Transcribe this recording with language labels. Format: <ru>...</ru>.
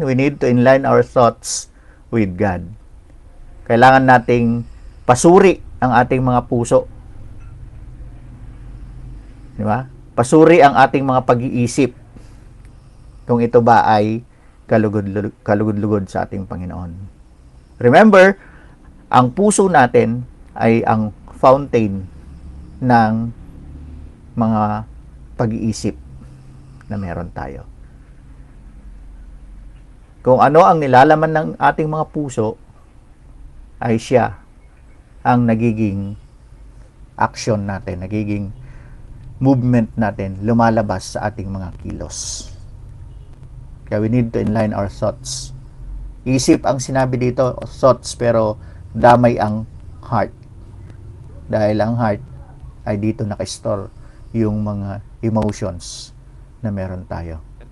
<en>We need to inline our thoughts with God.</en> <tl>Kailangan nating pasuri ang ating mga puso. Di ba? Pasuri ang ating mga pag-iisip kung ito ba ay kalugod-lugod sa ating Panginoon. Remember, ang puso natin ay ang fountain ng mga pag-iisip na meron tayo. Kung ano ang nilalaman ng ating mga puso, ay siya ang nagiging action natin, nagiging movement natin, lumalabas sa ating mga kilos.</tl> <en>Kaya we need to inline our thoughts.</en> <tl>Isip ang sinabi dito, thoughts, pero damay ang heart. Dahil ang heart ay dito nakastore yung mga emotions na meron tayo.</tl>